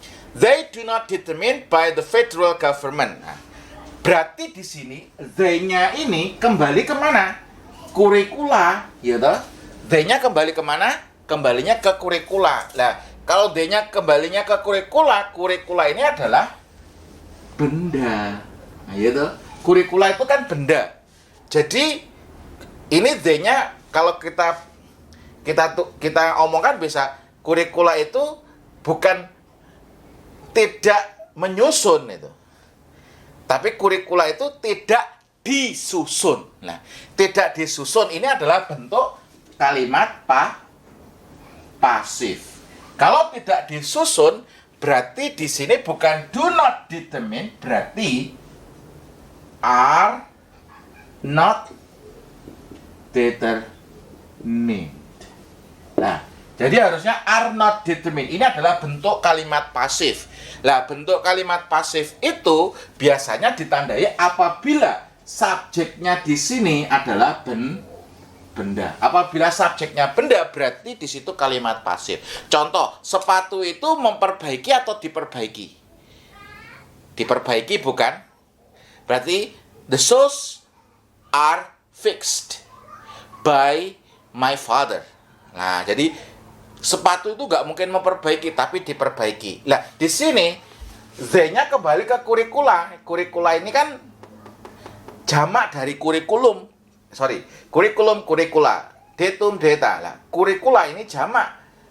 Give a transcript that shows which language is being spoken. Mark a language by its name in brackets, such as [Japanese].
[English] They do not determined by the federal government. [Indonesian] Nah, berarti di sini they-nya ini kembali kemana? Kurikula, gitu. They-nya kembali kemana? Kembalinya ke kurikula. Nah, kalau they-nya kembalinya ke kurikula, kurikula ini adalah benda. Nah, gitu. Kurikula itu kan benda. Jadi ini they-nya kalau kita omongkan bisa kurikula itu bukan tidak menyusun itu. Tapi kurikula itu tidak disusun. Nah, tidak disusun ini adalah bentuk kalimat pasif. Kalau tidak disusun berarti di sini bukan [English] do not determine, [Indonesian] berarti [English] are not determined. [Indonesian] Nah, jadi harusnya [English] are not determined. [Indonesian] Ini adalah bentuk kalimat pasif. Nah, bentuk kalimat pasif itu biasanya ditandai apabila subjeknya di sini adalah benda. Apabila subjeknya benda, berarti di situ kalimat pasif. Contoh, sepatu itu memperbaiki atau diperbaiki? Diperbaiki bukan? Berarti [English] the shoes are fixed by my father. [Indonesian] Nah, jadi sepatu itu nggak mungkin memperbaiki, tapi diperbaiki. Nah, di sini Z-nya kembali ke kurikula. Kurikula ini kan jamak dari kurikulum. Kurikulum, kurikula. Datum, data. Nah, kurikula ini jamak.